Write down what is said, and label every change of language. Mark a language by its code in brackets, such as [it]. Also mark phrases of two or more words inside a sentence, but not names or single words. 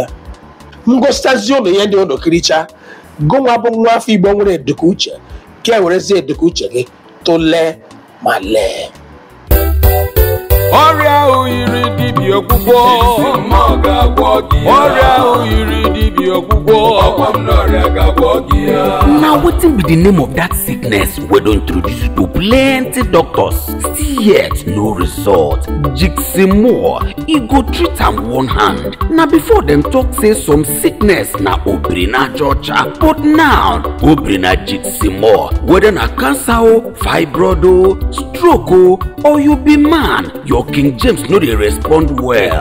[ig] M gositazi ụnụ ihe ndị ụnụ kiricha, gụnwa bụ nwa afọ Igbo nwere eduka uche, ka e werezie eduka uche gị tụlee Male. Ọrịa oyiri dibịa ọgwụgwọ ọrịa oyiri dibịa ọgwụgwọ [pcm] Now wetin be the name of that sickness we don introduce you to plenty doctors still yet no result. Jiximore, e go treat am one hand. Na before dem talk say some sickness na obrina georgia, but now obrina Jiximore, whether na cancer o, fibroid o, stroke o, or you be man, your King James no dey respond well.